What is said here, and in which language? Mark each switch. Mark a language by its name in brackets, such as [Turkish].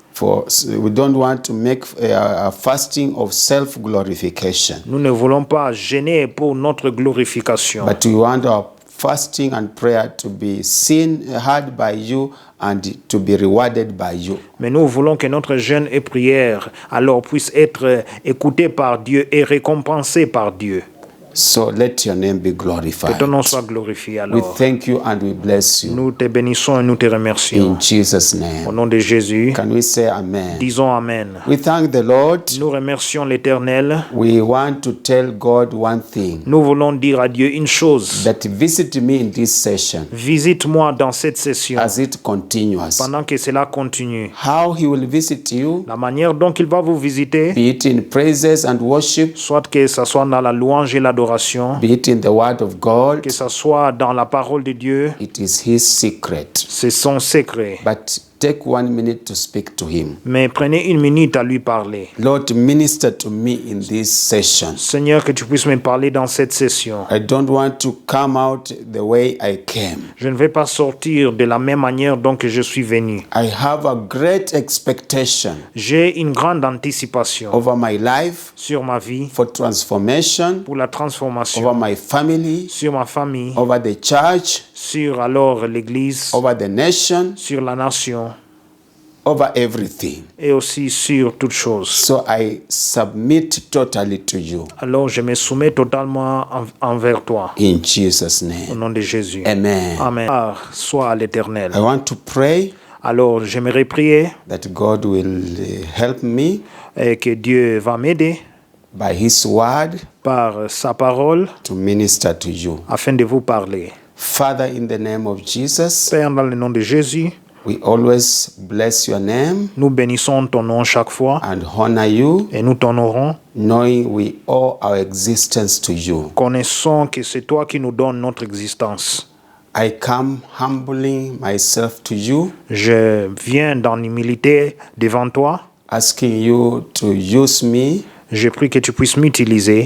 [English] For we don't want to make a fasting of self-glorification, [French] Nous ne voulons pas jeûner pour notre glorification. [English] but we want our fasting and prayer to be seen, heard by you, and to be rewarded by you. [French] Mais nous voulons que notre jeûne et prière alors puisse être écoutés par Dieu et récompensés par Dieu. [English] So let your name be [French] Que [English] glorified. [French] ton nom soit glorifié [English] We [French] alors. [English] thank you and we bless you. [French] Nous te bénissons et nous te remercions. [English] In Jesus' [French] Au [English] name. [French] nom de Jésus, [English] Can we say amen? [French] disons Amen. [English] We thank the Lord. [French] Nous remercions l'Éternel. [English] We want to tell God one thing, [French] Nous voulons dire à Dieu une chose. [English] that visit me in this session [French] Visite-moi dans cette session [English] as it continues. [French] pendant que cela continue. [English] How he will visit you, [French] La manière dont il va vous visiter, [English] be it in praises and worship, [French] soit que ce soit dans la louange et l'adoration, [English] be it in the word of God, [French] que ce soit dans la parole de Dieu, [English] it is his secret. [French] c'est son secret. [English] But take 1 minute to speak to him. [French] Mais prenez 1 minute à lui parler. [English] Lord, minister to me in this session. [French] Seigneur, que tu puisses me parler dans cette session. [English] I don't want to come out the way I came. [French] Je ne vais pas sortir de la même manière dont que je suis venu. [English] I have a great expectation [French] J'ai une grande anticipation [English] over my life, [French] sur ma vie, [English] for transformation, [French] pour la transformation, [English] over my family, [French] sur ma famille, [English] over the church, [French] sur alors l'Église, [English] over the nation, [French] sur la nation [English] over everything. [French] et aussi sur toutes choses. [English] So I submit totally to you. [French] Alors je me soumets totalement envers toi. [English] In Jesus' [French] Au [English] name. [French] nom de Jésus. [English] Amen. [French] Amen. Soit à l'Éternel. [English] I want to pray [French] Alors j'aimerais prier [English] that God will help me [French] et que Dieu va m'aider [English] by His word [French] par sa parole [English] to minister to you. [French] afin de vous parler. [English] Father, in the name of Jesus, [French] Père, dans le nom de Jésus, [English] we always bless your name [French] nous bénissons ton nom chaque fois [English] and honor you, [French] et nous t'honorons. [English] knowing we owe our existence to you. [French] Connaissons que c'est toi qui nous donnes notre existence. [English] I come humbling myself to you, [French] Je viens dans l'humilité devant toi. [English] asking you to use me [French] Je prie que tu puisses m'utiliser